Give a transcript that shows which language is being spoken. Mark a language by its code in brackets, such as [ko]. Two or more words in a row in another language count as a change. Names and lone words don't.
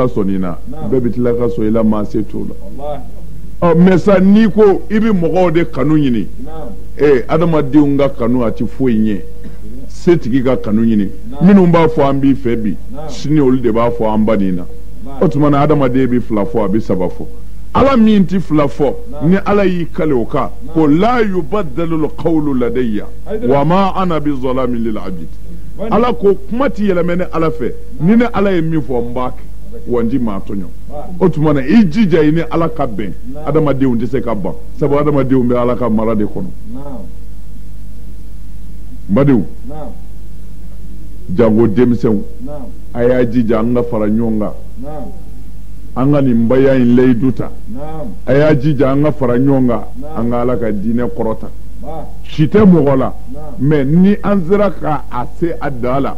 [bm] sɔnni na bɛɛ bɛ tila ka so i la maa se t'o la mais sa n'i ko i bɛ mɔgɔw de kanu ɲini adamadenw ka kanu a tɛ foyi ɲɛ setigi ka kanu ɲini minnu b'a fɔ an b'i fɛ bi sini olu de b'a fɔ an ba nin na o tuma na adamaden bɛ fila fɔ a bɛ saba fɔ ala min tɛ fila fɔ ni ala y'i kale o kan ko [ar] لا يبدل القول لدي وما أنا بظلام للعبيد [bm] ala ko kuma tɛ yɛlɛmɛ ni ala fɛ ni ne ala ye min fɔ n b'a kɛ wa n ti maa tɔɲɔ o tuma na i jija i ni ala ka bɛn adamadenw tɛ se ka ban sabu adamadenw bɛ ala ka mara de kɔnɔ n badenw jango denmisɛnw a y'a jija an ka fara ɲɔgɔn kan an ka nin baya in layidu ta a y'a jija an ka fara ɲɔgɔn kan an ka ala ka diinɛ kɔrɔta si tɛ mɔgɔ la mais ni an sera ka a se a da la